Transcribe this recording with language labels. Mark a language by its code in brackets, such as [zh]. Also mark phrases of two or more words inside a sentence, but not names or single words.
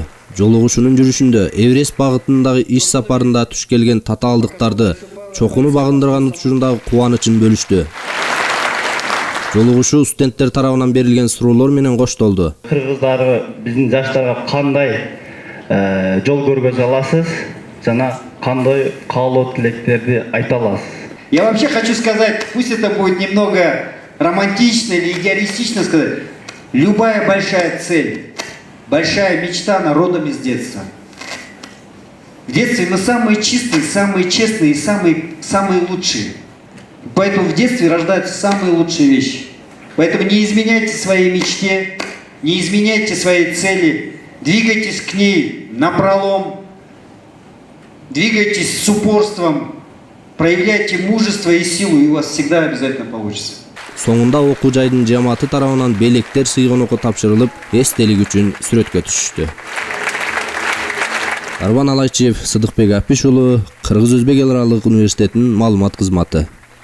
[ky] Жолугушуунун жүрүшүндө Эверест багытындагы иш сапарында туш келген татаалдыктарды, чокуну багындырган учурундагы кубанычын бөлүштү. Жолугушуу студенттер тарабынан берилген суроолор менен коштолду. Кыргыздары биздин жаштарга кандай жол көргөзө аласыз жана кандай каалоо тилектерди айта аласыз? [ru] Я вообще хочу сказать, пусть это будет немного романтично или идеалистично сказать, любая большая цель, большая мечта, она родом из детства. В детстве мы самые чистые, самые честные и самые лучшие. Поэтому в детстве рождаются самые лучшие вещи. Поэтому не изменяйте своей мечте, не изменяйте своей цели, двигайтесь к ней напролом, двигайтесь с упорством, проявляйте мужество и силу, и у вас всегда обязательно получится. [ky] Соңунда окуу жайдын жааматы тарабынан белектер сыйгонокко тапшырылып, эстелик үчүн сүрөткө түшүштү. Арбан Алайчиев, Сыдыкбек Апиш уулу, Кыргыз-Өзбек эл аралык университетинин маалымат кызматы.